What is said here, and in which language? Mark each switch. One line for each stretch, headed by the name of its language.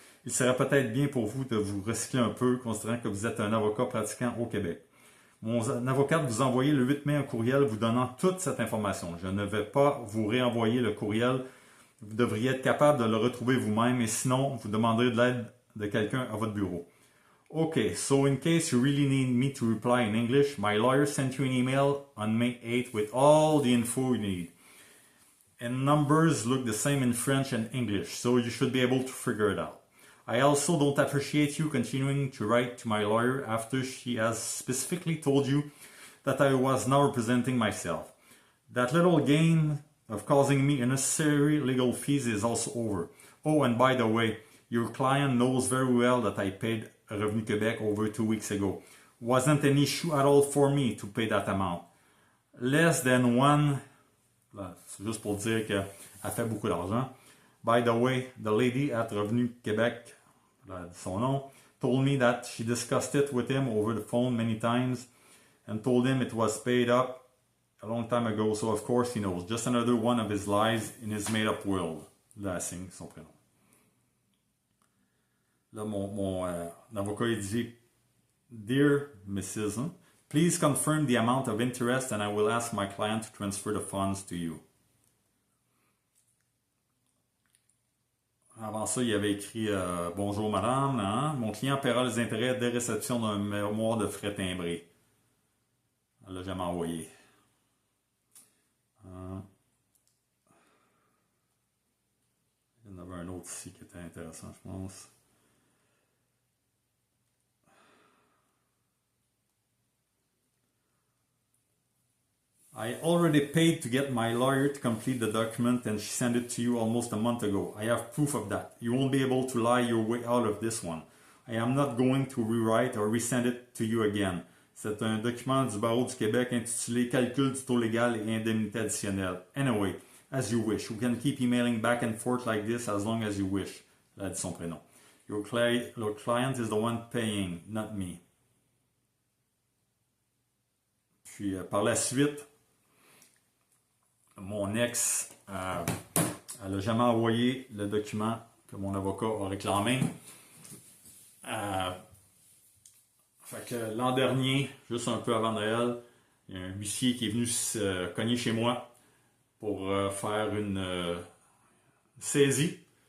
French: Il serait peut-être bien pour vous de vous recycler un peu, considérant que vous êtes un avocat pratiquant au Québec. Mon avocate vous a envoyé le 8 mai un courriel vous donnant toute cette information. Je ne vais pas vous réenvoyer le courriel. Vous devriez être capable de le retrouver vous-même et sinon, vous demanderez de l'aide de quelqu'un à votre bureau.
English: Okay, so in case you really need me to reply in English, my lawyer sent you an email on May 8th with all the info you need. And numbers look the same in French and English, so you should be able to figure it out. I also don't appreciate you continuing to write to my lawyer after she has specifically told you that I was now representing myself. That little game of causing me unnecessary legal fees is also over. Oh, and by the way, your client knows very well that I paid Revenu Québec over 2 weeks ago. Wasn't an issue at all for me to pay that amount. Less than one...
French: C'est juste pour dire qu'elle fait beaucoup d'argent.
English: By the way, the lady at Revenu Québec, son nom, told me that she discussed it with him over the phone many times and told him it was paid up a long time ago, so of course he knows. Just another one of his lies in his made-up world.
French: Là, elle signe son prénom. Là, mon avocat, il dit Dear Mrs.
English: Please confirm the amount of interest and I will ask my client to transfer the funds to you.
French: Avant ça, il avait écrit Bonjour madame, hein? Mon client paiera les intérêts dès réception d'un mémoire de frais timbré. Elle l'a jamais envoyé. Il y en avait un autre ici qui était intéressant, je pense.
English: I already paid to get my lawyer to complete the document and she sent it to you almost a month ago. I have proof of that. You won't be able to lie your way out of this one. I am not going to rewrite or resend it to you again.
French: C'est un document du barreau du Québec intitulé Calcul du taux légal et indemnité additionnelle.
English: Anyway, as you wish. You can keep emailing back and forth like this as long as you wish.
French: Elle a dit son prénom.
English: Your client is the one paying, not me.
French: Puis par la suite, mon ex, elle n'a jamais envoyé le document que mon avocat a réclamé. Fait que l'an dernier, juste un peu avant Noël, il y a un huissier qui est venu se cogner chez moi pour faire une saisie.